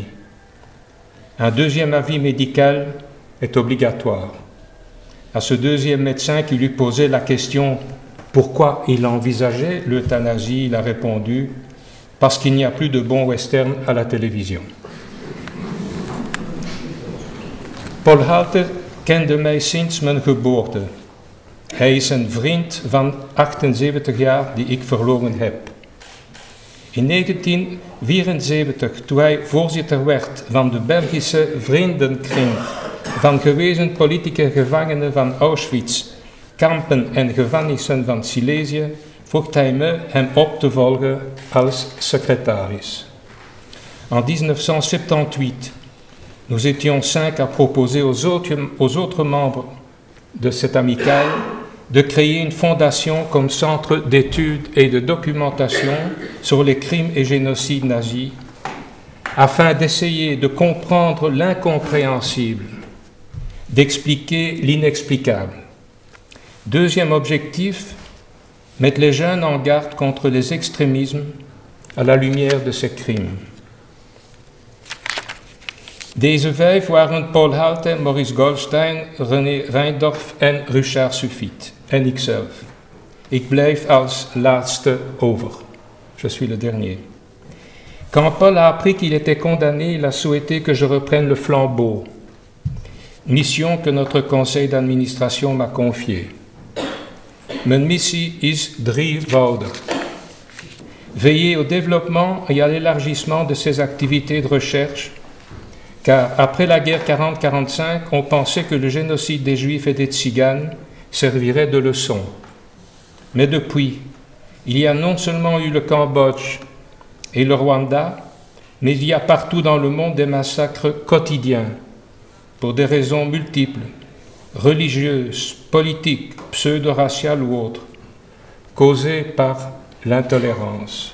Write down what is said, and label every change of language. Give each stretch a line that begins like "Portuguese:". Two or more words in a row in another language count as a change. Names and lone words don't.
French: Un deuxième avis médical est obligatoire. À ce deuxième médecin qui lui posait la question « Pourquoi il envisageait l'euthanasie ?», il a répondu « Parce qu'il n'y a plus de bons westerns à la télévision ».
Dutch: Paul Halter kende mij sinds mijn geboorte. Hij is een vriend van 78 jaar die ik verloren heb. In 1974, toen hij voorzitter werd van de Belgische Vriendenkring van gewezen politieke gevangenen van Auschwitz, kampen en gevangenissen van Silesië, vroeg hij me hem op te volgen als secretaris.
French: En 1978, nous étions 5 à proposer aux autres membres de cette amicale de créer une fondation comme centre d'études et de documentation sur les crimes et génocides nazis, afin d'essayer de comprendre l'incompréhensible, d'expliquer l'inexplicable. Deuxième objectif, mettre les jeunes en garde contre les extrémismes à la lumière de ces crimes.
Dutch: Deze 5 waren Paul Halter, Maurice Goldstein, René Reindorf en Richard Suffiet. En ikzelf. Ik blijf als laatste over.
French: Je suis le dernier. Quand Paul a appris qu'il était condamné, il a souhaité que je reprenne le flambeau. Mission que notre conseil d'administration m'a confiée.
Dutch: Mijn missie is drievoudig.
French: Veiller au développement et à l'élargissement de ses activités de recherche, car après la guerre 40-45, on pensait que le génocide des Juifs et des Tziganes servirait de leçon. Mais depuis, il y a non seulement eu le Cambodge et le Rwanda, mais il y a partout dans le monde des massacres quotidiens, pour des raisons multiples, religieuses, politiques, pseudo-raciales ou autres, causées par l'intolérance.